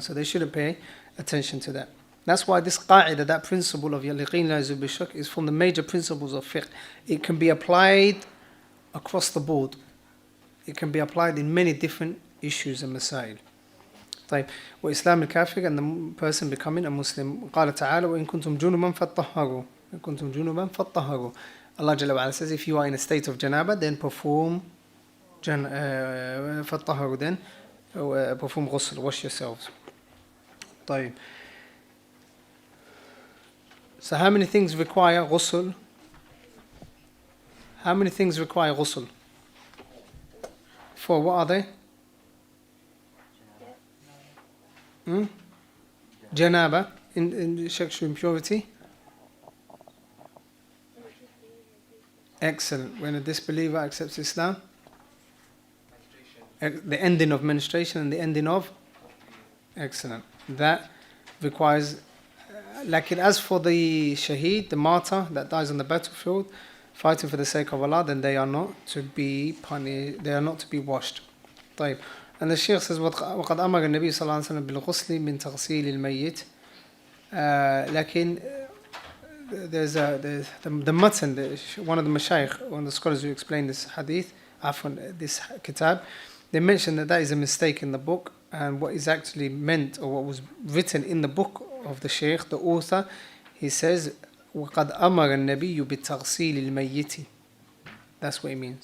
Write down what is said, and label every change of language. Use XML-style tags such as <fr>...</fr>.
<en>So they shouldn't pay attention to that. That's why this qa'idah, that principle of</en> <ar>yaqeen la yazul bi-shak,</ar> <en>is from the major principles of fiqh. It can be applied across the board. It can be applied in many different issues and masail.</en> <ar>طيب. وإسلام الكافر,</ar> <en>and the person becoming a Muslim.</en> <ar>قال تعالى وإن كنتم جنبا فطهروا. إن كنتم جنبا فطهروا.</ar> <en>Allah Jalla wa Ala says, if you are in a state of janaba, then perform فطهروا, then perform ghusl, wash yourselves. طيب. So how many things require ghusl? How many things require ghusl? 4. What are they? Janaba, in sexual impurity. Excellent. When a disbeliever accepts Islam, the ending of menstruation and the ending of. Excellent. That requires. Like it, as for the shaheed, the martyr that dies on the battlefield, fighting for the sake of Allah, then they are not to be punished. They are not to be washed.</en> <ar>طيب.</ar> <en>And the Shaykh says,</en> <ar>وَقَدْ أَمَرَ النَّبِيُّ صلى الله عليه وسلم بِالْغُسْلِ مِنْ تَغْسِيلِ الْمَيِّتِ.</ar> <en>Lakin, there's the matan, one of the mashayikh, one of the scholars who explained this hadith, this kitab, they mentioned that is a mistake in the book, and what is actually meant, or what was written in the book of the Shaykh, the author, he says,</en> <ar>وَقَدْ أَمَرَ النَّبِيُّ بِالتَّغْسِيلِ الْمَيِّتِ.</ar> <en>That's what it means.</en>